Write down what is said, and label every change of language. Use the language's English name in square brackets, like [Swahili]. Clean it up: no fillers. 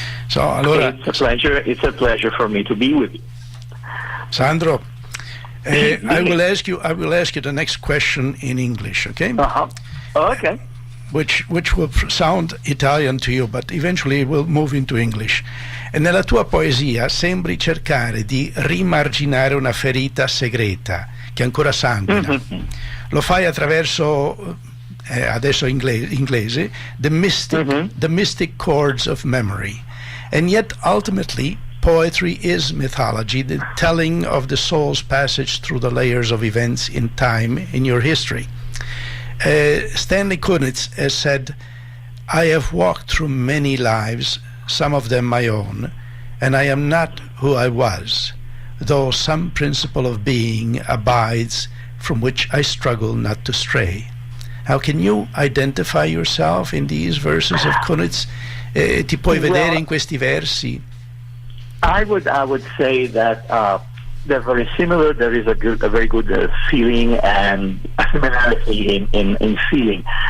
[English] So, [Italian] allora, [English] it's a pleasure. It's a pleasure for me to be with you, Sandro. I will ask you the next question in English, okay? Okay. Which will sound Italian to you, but eventually will move into English. [Italian] E nella tua poesia sembri cercare di rimarginare una ferita segreta che ancora sanguina. Lo fai attraverso, adesso inglese, [English] the mystic chords of memory. And yet, ultimately, poetry is mythology, the telling of the soul's passage through the layers of events in time in your history. Stanley Kunitz has said, I have walked through many lives, some of them my own, and I am not who I was, though some principle of being abides from which I struggle not to stray. How can you identify yourself in these verses of Kunitz? [Italian] Ti puoi vedere in questi versi? [English] I would say that they're very similar. There is a very good feeling and similarity in feeling.